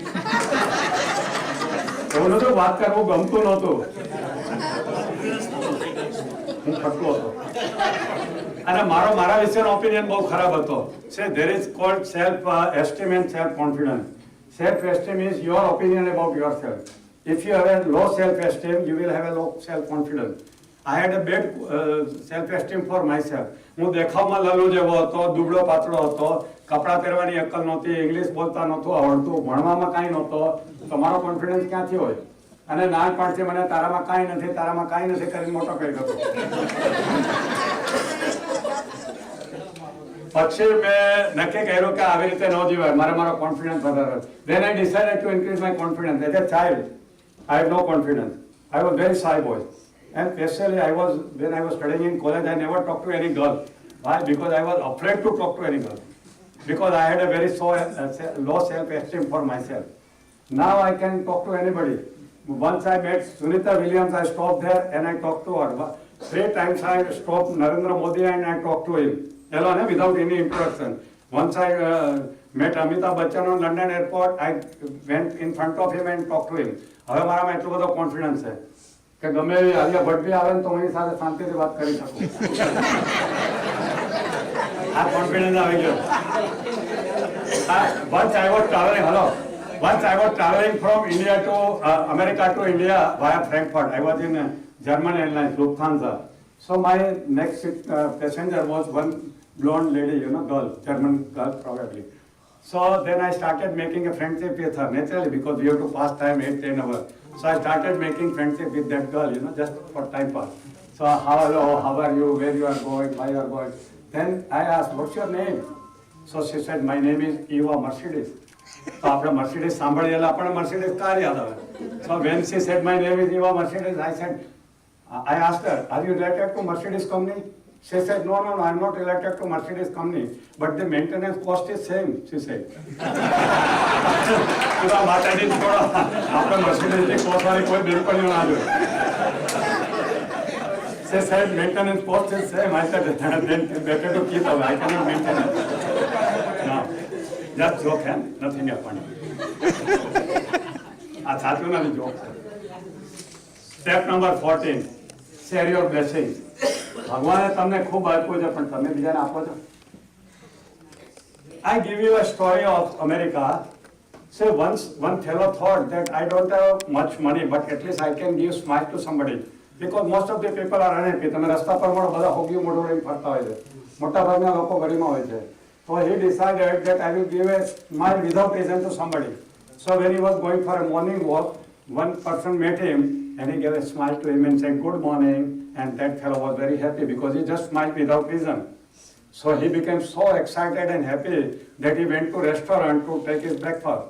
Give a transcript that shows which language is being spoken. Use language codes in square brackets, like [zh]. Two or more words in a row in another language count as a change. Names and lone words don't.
[gu] એવું નહોતું, વાત કરવું ગમતું નહોતું. હું ફટકો હતો અને મારા વિશેનો ઓપિનિયન બહુ ખરાબ હતો. [en] say there is called self esteem and self confidence. self esteem is your opinion about your self. if you have a low self esteem, you will have a low self confidence. I had a bad self esteem for myself. [gu] હું દેખાવમાં લલ્લુ જેવો હતો, દુબળો પાતળો હતો, કપડાં પહેરવાની અક્કલ નહોતી, ઇંગ્લિશ બોલતા નહોતું આવડતું, ભણવામાં કાંઈ નહોતો. તો મારો કોન્ફિડન્સ ક્યાંથી હોય? અને નાનપણથી મને તારામાં કાંઈ નથી કરીને મોટો કરી દીધો. પછી મેં નક્કી કર્યું કે આવી રીતે ન જીવાય, મારો કોન્ફિડન્સ વધારે. [en] Then I decided to increase my confidence. As a child, I had no confidence. I was very shy boy. And especially when I was studying in college, I never talked to any girl. Why? Because I was afraid to talk to any girl. Because I had a very low self-esteem for myself. Now I can talk to anybody. Once I met Sunita Williams, I stopped there and I talked to her. 3 times I stopped Narendra Modi and I talked to him. Alone, without any introduction. Once I met Amitabh Bachchan on London airport, I went in front of him and talked to him. [gu] હવે મારામાં એટલો બધો કોન્ફિડન્સ છે કે ગમે આલિયા ભટ્ટ બી આવે ને તો હું એની સાથે શાંતિથી વાત કરી શકું. આ કોન્ફિડન્સ આવી ગયો. [en] Once I was traveling from India to America to India via Frankfurt. I was in German Airlines, Lufthansa. So my next passenger was one blonde lady, girl, German girl probably. So then I started making a friendship with her naturally because we have to pass time 8-10 hours. So I started making friendship with that girl, just for time pass. So hello, how are you, where you are going, why you are going. Then I asked, what's your name? So she said, my name is Eva Mercedes. So after [gu] Mercedes સાંભળી એટલે આપણે Mercedes કાર યાદ આવે. [en] So when she said my name is Eva Mercedes, I asked her, are you related to Mercedes company? She said, no, I'm not related to Mercedes company, but the maintenance cost is same, she said. [gu] માતાજી છોડો, આપણે Mercedes cost વાળી કોઈ બિલકુલ ના જોઈએ. [en] She said maintenance cost is same. I said, then better to keep away. I cannot maintain it. No, just joke, nothing happened. [gu] આ સાચું નથી, joke. [en] Step number 14, share your blessings. ભગવાને તમને ખૂબ આપ્યું છે પણ તમે બીજાને આપો છો. I give you a story of America. Say once one fellow thought that I don't have much money, but at least I can give smile to somebody. Because most of the people are unhappy. [gu] તમે રસ્તા પર મળો બધા હોગી મોઢું લઈને ફરતા હોય છે. મોટા ભાગના લોકો ગરીમાં હોય છે. [en] So he decided that I will give a smile without reason to somebody. So when he was going for a morning walk, one person met him and he gave a smile to him and said, good morning. And that fellow was very happy because he just smiled without reason. So he became so excited and happy that he went to restaurant to take his breakfast.